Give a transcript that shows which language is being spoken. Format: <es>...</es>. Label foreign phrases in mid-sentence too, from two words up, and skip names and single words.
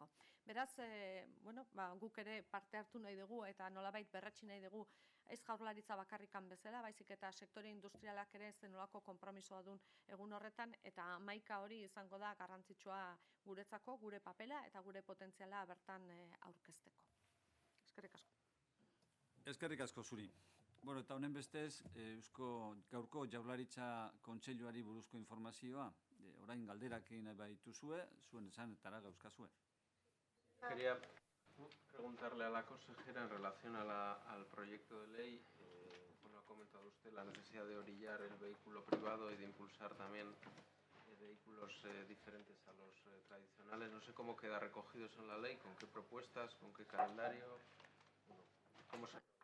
<eu>Beraz, guk ere parte hartu nahi dugu eta nolabait berretsi nahi dugu ez Jaurlaritza bakarrikan bezala, baizik eta sektore industrialak ere zenolako konpromisoa duen egun horretan, eta hamaika hori izango da garrantzitsua guretzako, gure papela eta gure potentziala bertan aurkezteko. Eskerrik asko. Eskerrik asko zuri. Eta honen bestez, gaurko Jaurlaritza Kontseiluari buruzko informazioa, orain galderak egin nahi baituzue, zuen esanetara gauzkazue.</eu> <es>Quería preguntarle a la consejera en relación al proyecto de ley. Ha comentado usted la necesidad de orillar el vehículo privado y de impulsar también vehículos diferentes a los tradicionales. No sé cómo queda recogido eso en la ley, con qué propuestas, con qué calendario, cómo se...</es>